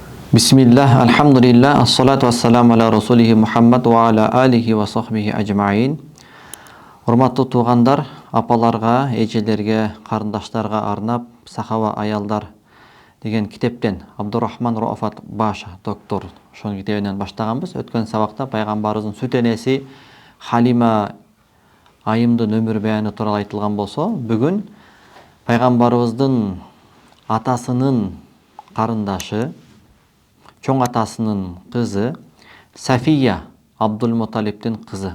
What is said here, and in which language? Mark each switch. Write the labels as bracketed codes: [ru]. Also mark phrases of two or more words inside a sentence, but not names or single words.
[ar] بسم الله، الحمد لله، الصلاة والسلام على رسوله محمد وعلى آله وصحبه أجمعين. [ky] Урматтуу туугандар, апаларга, эжелерге, карындаштарга арнап Сахаба аялдар деген китептен Абдурахман Рафат Баша доктор ошонун китебинен баштаганбыз. Өткөн сабакта пайгамбарыбыздын сүт энеси Халима айымдын өмүр баяны тууралуу айтылган болсо, бүгүн пайгамбарыбыздын атасынын карындашы, чоң атасынын кызы Сафия Абдул-Муталибтин кызы.